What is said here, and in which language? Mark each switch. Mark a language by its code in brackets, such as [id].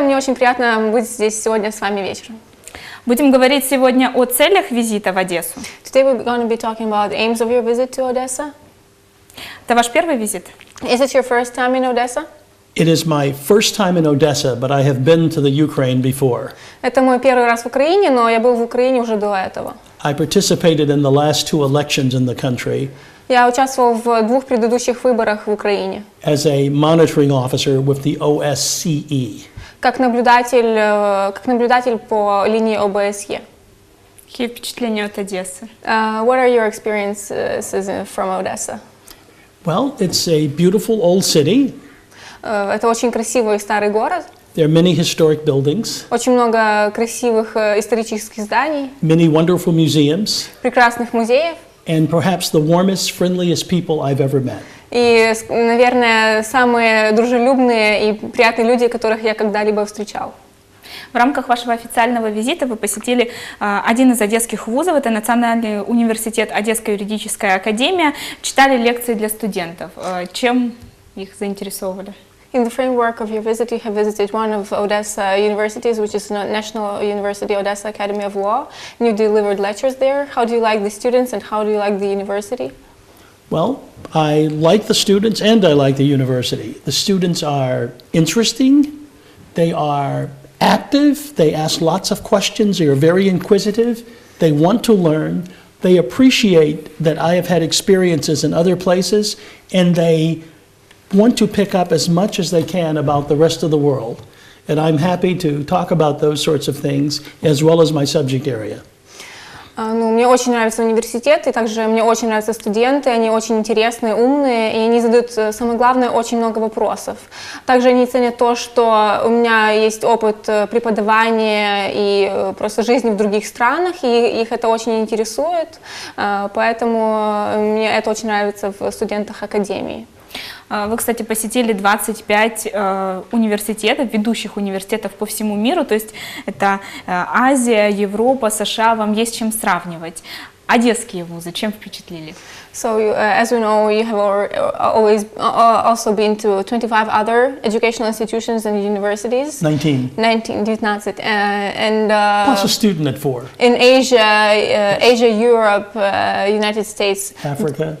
[ru] Мне очень приятно быть здесь сегодня с вами вечером. Будем говорить сегодня о целях визита в Одессу. [en] Today we're going to be talking about the aims of your visit to Odessa. [ru] Это ваш первый визит? [en] Is it your first time in Odessa? It is my first time in Odessa, but I have been to the Ukraine before. [ru] Это мой первый раз в Украине, но я был в Украине уже до этого. [en] I participated in the last two elections in the country [ru] Я участвовал в двух предыдущих выборах в Украине [en] as a monitoring officer with the OSCE. [ru] как наблюдатель по линии ОБСЕ. Какие впечатления от Одессы? [en] What are your experiences from Odessa? Well, it's a beautiful old city. [ru] Это очень красивый и старый город. [en] There are many historic buildings, [ru] Очень много красивых исторических зданий, [en] many wonderful museums, [ru] прекрасных музеев. [en] and perhaps the warmest, friendliest people I've ever met. [ru] И, наверное, самые дружелюбные и приятные люди, которых я когда-либо встречал. В рамках вашего официального визита вы посетили один из одесских вузов, это Национальный университет, Одесская юридическая академия, читали лекции для студентов. Чем их заинтересовали? [en] In the framework of your visit, you have visited one of Odessa universities, which is National University Odessa Academy of Law, and you delivered lectures there. How do you like the students and how do you like the university? Well, I like the students and I like the university. The students are interesting, they are active, they ask lots of questions, they are very inquisitive, they want to learn, they appreciate that I have had experiences in other places, and they want to pick up as much as they can about the rest of the world. And I'm happy to talk about those sorts of things as well as my subject area. [ru] Мне очень нравится университет, и также мне очень нравятся студенты, они очень интересные, умные, и они задают, самое главное, очень много вопросов. Также они ценят то, что у меня есть опыт преподавания и просто жизни в других странах, и их это очень интересует, поэтому мне это очень нравится в студентах академии. Вы, кстати, посетили 25 университетов, ведущих университетов по всему миру, то есть это Азия, Европа, США, вам есть чем сравнивать. Одесские вузы чем впечатлили? [en] So, as we know, you have also been to 25 other educational institutions and universities. 19. 19. And Plus a student at 4. in Asia, Europe, United States, Africa.